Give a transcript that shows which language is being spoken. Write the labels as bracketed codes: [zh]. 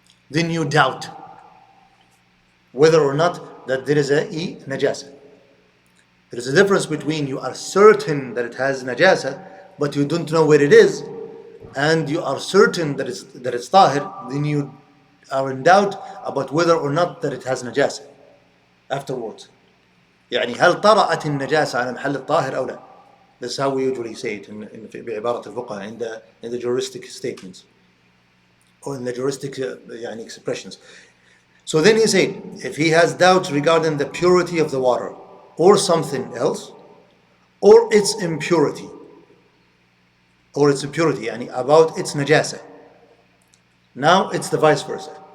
[en] Then you doubt whether or not that there is a najasa. There is a difference between you are certain that it has najasa, but you don't know where it is, and you are certain that it's tahir, then you are in doubt about whether or not that it has najasa afterwards. [ar] يعني هل طرأت النجاسة على محل الطاهر أو لا? [en] That's how we usually say it [ar] بعبارة الفقهاء [en] in the juristic statements or in the juristic expressions. So then he said, if he has doubts regarding the purity of the water or something else, or its impurity, about its najasa, now it's the vice versa.